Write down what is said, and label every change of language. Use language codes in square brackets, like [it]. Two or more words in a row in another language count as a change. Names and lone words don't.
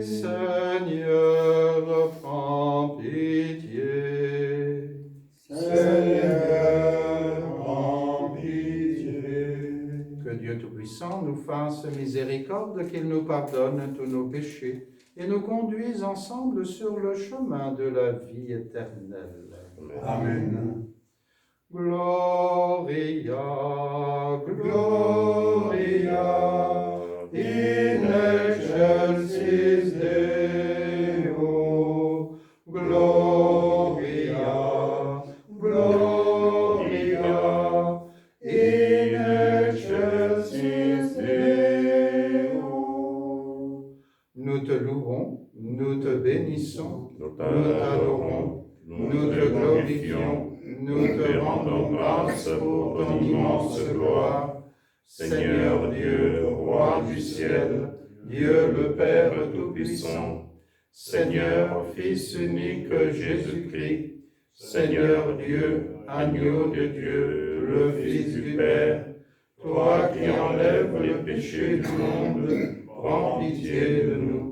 [fr] Seigneur, prends pitié. Seigneur, prends pitié. Que Dieu Tout-Puissant nous fasse miséricorde, qu'il nous pardonne tous nos péchés et nous conduise ensemble sur le chemin de la vie éternelle. Amen. [la] Gloria, Gloria in excelsis Deo. Gloria, Gloria in excelsis Deo. [fr] Nous te louons, nous te bénissons, Nous nous t'adorons, nous te glorifions, nous te rendons grâce pour ton immense gloire. Seigneur Dieu, roi du ciel, Dieu le Père Tout-Puissant, Seigneur Fils unique Jésus-Christ, Seigneur Dieu, agneau de Dieu, le Fils du Père, toi qui enlèves les péchés du monde, prends pitié de nous.